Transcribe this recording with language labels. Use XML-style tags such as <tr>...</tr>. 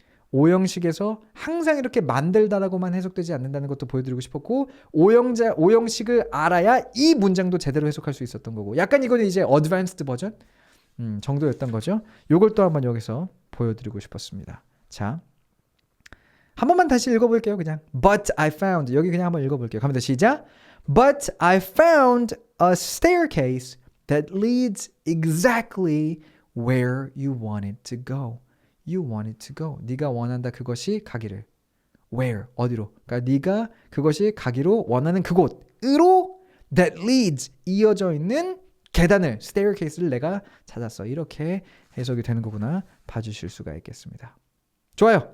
<ko>오형식에서 항상 이렇게 만들다라고만 해석되지 않는다는 것도 보여드리고 싶었고 오형식을 알아야 이 문장도 제대로 해석할 수 있었던 거고 약간 이거는 이제 어드밴스드 버전 정도였던 거죠. 요걸 또 한번 여기서 보여드리고 싶었습니다. 자, 한 번만 다시 읽어볼게요. 그냥</ko> <en>But I found</en> <ko>여기 그냥 한번 읽어볼게요. 갑니다. 시작.</ko> <en>But I found a staircase that leads exactly where you want it to go. You want it to go.</en> <ko>네가 원한다 그것이 가기를. Where? 어디로? 그러니까 네가 그것이 가기로 원하는 그곳으로</ko> <en>that leads</en> <ko>이어져 있는 계단을 staircase를 내가 찾았어. 이렇게 해석이 되는 거구나 봐주실 수가 있겠습니다. 좋아요.</ko>